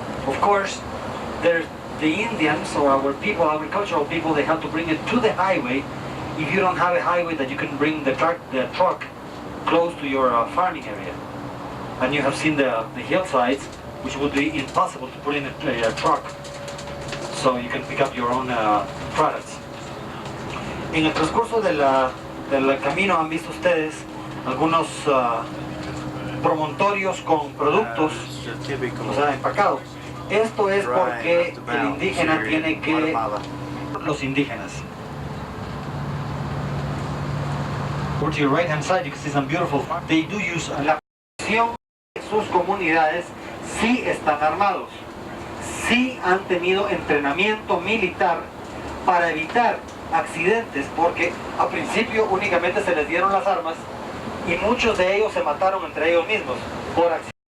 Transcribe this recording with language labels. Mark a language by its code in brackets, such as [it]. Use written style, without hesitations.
[en] Of course, there's the Indians or our people, agricultural people, they have to bring it to the highway. If you don't have a highway that you can bring the truck close to your farming area, and you have seen the hillsides, which would be impossible to put in a truck, so you can pick up your own products. [es] En el transcurso del camino han visto ustedes algunos promontorios con productos, o sea, empacados. Esto es porque el indígena tiene que... Los indígenas. [en] Over to your right hand side you can see some beautiful... They do use... [es] La población de sus comunidades sí están armados. Sí han tenido entrenamiento militar para evitar accidentes, porque al principio únicamente se les dieron las armas y muchos de ellos se mataron entre ellos mismos por accidente.